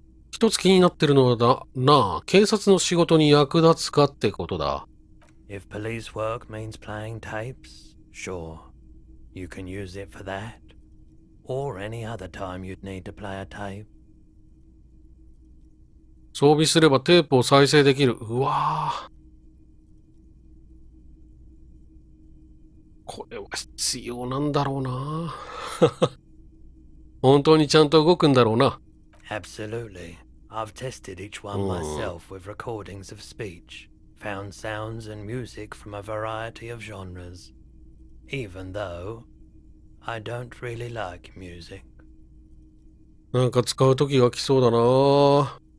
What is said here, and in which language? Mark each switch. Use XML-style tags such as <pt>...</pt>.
<ja>一つ気になってるのは警察の仕事に役立つかってことだ。</ja> <en>If police work means playing tapes, sure. You can use it for that. Or any other time you'd need to play a tape.</en> <ja>装備すればテープを再生できる。うわぁ。これは必要なんだろうな。本当にちゃんと動くんだろうな。</ja> <en>Absolutely. I've tested each one myself with recordings of speech, found sounds and music from a variety of genres. Even though I don't really like music.</en> <ja>なんか使う時が来そうだな。</ja>